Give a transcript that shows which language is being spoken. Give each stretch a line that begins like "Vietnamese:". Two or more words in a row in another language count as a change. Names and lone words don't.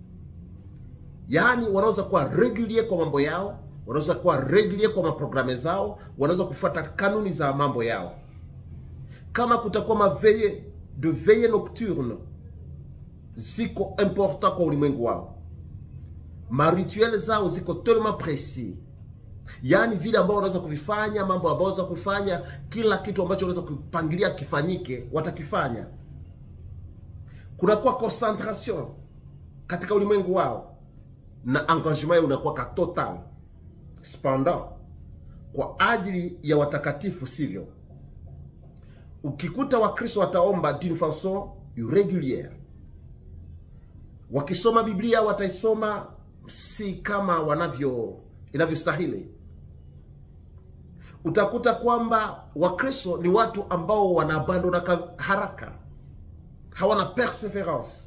Swahili: Yaani wanaweza kuwa regular kwa mambo yao, wanaweza kuwa regular kwa maprogramme zao, wanaweza kufuata kanuni za mambo yao. Kama kutakuwa
French: veille nocturne,
Swahili: ziko important kwa ulimwengu wao. Marituel zao ziko
French: tellement précis.
Swahili: Yaani vile ambao wanaweza kuvifanya, mambo ambao wanaweza kufanya, kila kitu ambacho wanaweza kupangilia kifanyike, watakifanya. Kunakuwa concentration katika ulimwengu wao na engagement unakuwa ka total. Cependant, kwa ajili ya watakatifu sivyo. Ukikuta Wakristo wataomba
French: d'une façon irrégulière.
Swahili: Wakisoma Biblia wataisoma si kama inavyostahili. Utakuta kwamba Wakristo ni watu ambao wanaabandona haraka, hawana perseverance.